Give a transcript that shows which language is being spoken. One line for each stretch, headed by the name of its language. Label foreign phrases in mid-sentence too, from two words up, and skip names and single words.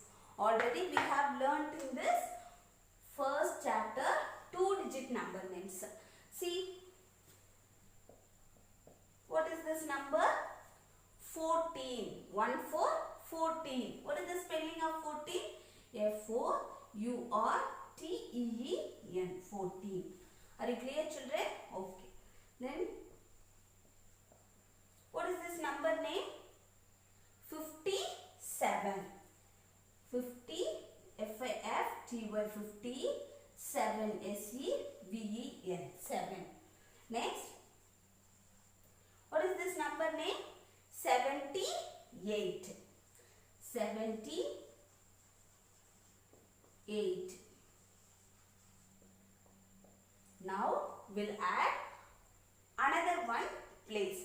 English: Already we have learnt in this first chapter 2-digit number names. See, what is this number? 14. 1 4 14. What is the spelling of 14? F-O-U-R-T-E-E-N. 14. Are you clear, children? Okay. Then, what is this number name? 57. 50. F-I-F-T-Y. 50. 7. S-E-V-E-N. 7. Next. What is this number name? 78. 78. Now we'll add another one place.